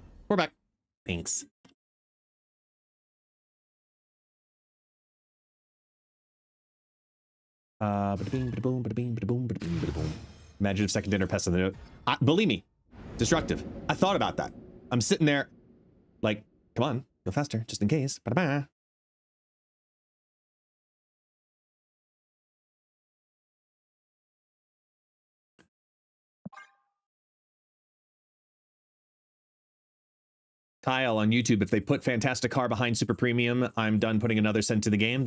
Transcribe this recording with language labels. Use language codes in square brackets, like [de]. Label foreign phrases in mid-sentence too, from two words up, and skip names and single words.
[en] We're back. Thanks. Bada-bing, bada-boom, bada-bing, bada-boom, bada-bing, bada-boom. Imagine if second dinner pests on the note. Believe me, destructive. I thought about that. I'm sitting there like, come on, go faster, just in case. Ba-da-ba. Kyle on YouTube, if they put Fantastic Car behind Super Premium, I'm done putting another cent to the game.